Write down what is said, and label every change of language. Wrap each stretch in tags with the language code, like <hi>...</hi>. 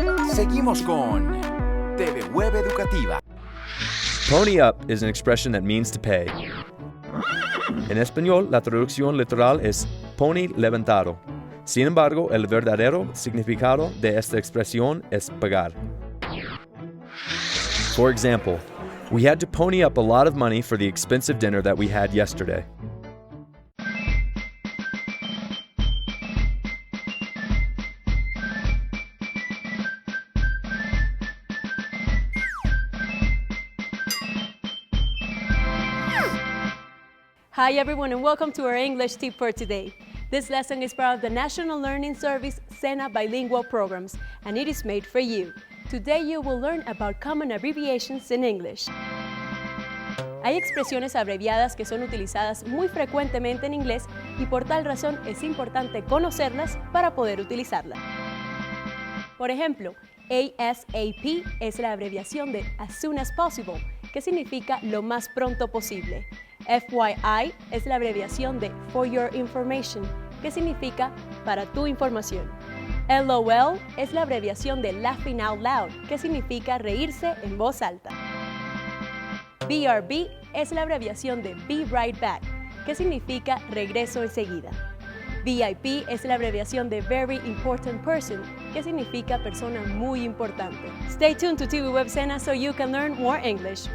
<es>Seguimos con TV Web Educativa.</es> <en>Pony up is an expression that means to pay.</en> <es>En español, la traducción literal es pony levantado. Sin embargo, el verdadero significado de esta expresión es pagar.</es> <en>For example, we had to pony up a lot of money for the expensive dinner that we had yesterday. Hi everyone and welcome to our English tip for today. This lesson is part of the National Learning Service SENA bilingual programs and it is made for you. Today you will learn about common abbreviations in English.</en> <es>Hay expresiones abreviadas que son utilizadas muy frecuentemente en inglés y por tal razón es importante conocerlas para poder utilizarlas. Por ejemplo, ASAP es la abreviación de</es> <en>As Soon As Possible,</en> <es>que significa lo más pronto posible. FYI es la abreviación de</es> <en>For Your Information,</en> <es>que significa para tu información. LOL es la abreviación de</es> <en>Laughing Out Loud,</en> <es>que significa reírse en voz alta. BRB es la abreviación de</es> <en>Be Right Back,</en> <es>que significa regreso enseguida. VIP es la abreviación de</es> <en>Very Important Person,</en> <es>que significa persona muy importante.</es> <en>Stay tuned to TV Web SENA so you can learn more English.</en>